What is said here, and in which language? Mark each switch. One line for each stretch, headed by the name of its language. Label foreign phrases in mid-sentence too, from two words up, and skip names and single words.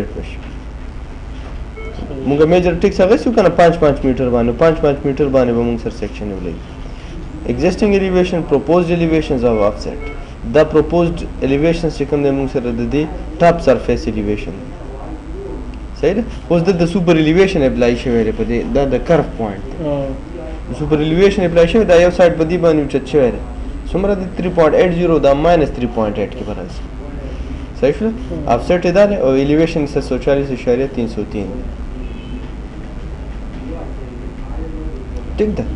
Pashto: بشي موږ
English: major ticks
Pashto: اخیستو که نه 5 میټر باندې 5 میټر باندې به موږ سره سیکشن ولګي
English: existing elevation proposed elevations of offset
Pashto: دا
English: proposed elevations
Pashto: چې کوم دی موږ سره د دې
English: top surface
Pashto: elevation صحیح ده اوس د
English: super elevation apply
Pashto: شوی دی په دې دا د
English: curve point super elevation apply
Pashto: شوی دا یو سایډ په دې باندې اوچت شوی دی څومره د 3.80 دا ماینس 3.8 کې به راځي صحیح شو offset یې دا دی او elevation 140.303 ټیک ده